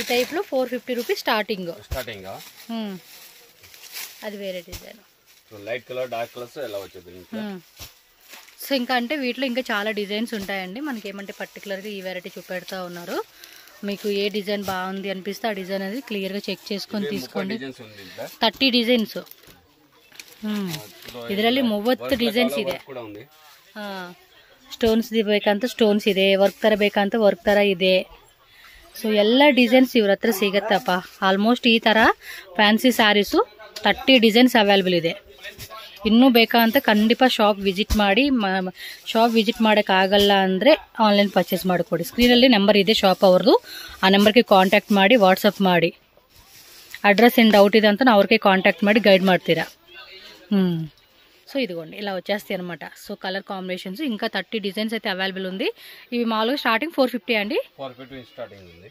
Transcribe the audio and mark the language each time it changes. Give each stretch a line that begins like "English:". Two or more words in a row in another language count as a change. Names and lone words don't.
Telugu: టైప్ లో 450
English: rupees starting.
Telugu: అది వేరే డిజైన్. సో
English: light colour dark colours
Telugu: ఎలా వచ్చేది ఇంకా. సో ఇంకా అంటే వీటిలో ఇంకా చాలా డిజైన్స్ ఉంటాయండి. మనకి ఏమంటే పర్టికులర్గా ఈ వెరైటీ చూపెడతా ఉన్నారు. మీకు ఏ డిజైన్ బాగుంది అనిపిస్తే ఆ డిజైన్ అనేది క్లియర్గా చెక్ చేసుకొని తీసుకోండి.
Kannada: 30 ಡಿಸೈನ್ಸ್ ಇದರಲ್ಲಿ 30 ಡಿಸೈನ್ಸ್ ಇದೆ. ಸ್ಟೋನ್ಸ್ ಬೇಕಂತ ಸ್ಟೋನ್ಸ್ ಇದೆ, ವರ್ಕ್ ತರ ಬೇಕಂತ ವರ್ಕ್ ತರ ಇದೆ. ಸೊ ಎಲ್ಲ ಡಿಸೈನ್ಸ್ ಇವ್ರ ಹತ್ರ ಸಿಗತ್ತಪ್ಪ. ಆಲ್ಮೋಸ್ಟ್ ಈ ತರ
English: fancy sarees
Kannada: 30
English: designs available
Kannada: ಇದೆ. ಇನ್ನೂ ಬೇಕಾ ಅಂತ ಖಂಡಿತ
English: shop visit
Kannada: ಮಾಡಿ.
English: shop visit
Kannada: ಮಾಡೋಕ್ಕಾಗಲ್ಲ ಅಂದರೆ
English: online purchase
Kannada: ಮಾಡಿಕೊಡಿ. ಸ್ಕ್ರೀನಲ್ಲಿ ನಂಬರ್ ಇದೆ ಶಾಪ್ ಅವ್ರದ್ದು, ಆ ನಂಬರ್ಗೆ ಕಾಂಟ್ಯಾಕ್ಟ್ ಮಾಡಿ, ವಾಟ್ಸಪ್ ಮಾಡಿ.
Telugu: అడ్రస్ ఏం డౌట్
Kannada: ಇದೆ ಅಂತ ನಾವು ಅವ್ರಿಗೆ ಕಾಂಟ್ಯಾಕ್ಟ್ ಮಾಡಿ ಗೈಡ್ ಮಾಡ್ತೀರಾ.
Telugu: సో ఇదిగోండి ఇలా వచ్చేస్తాయి అనమాట. సో
English: colour combinations
Telugu: ఇంకా 30 డిజైన్స్ అయితే అవైలబుల్ ఉంది. ఇవి మామూలుగా స్టార్టింగ్ 450 అండి. 450 స్టార్టింగ్ ఉంది.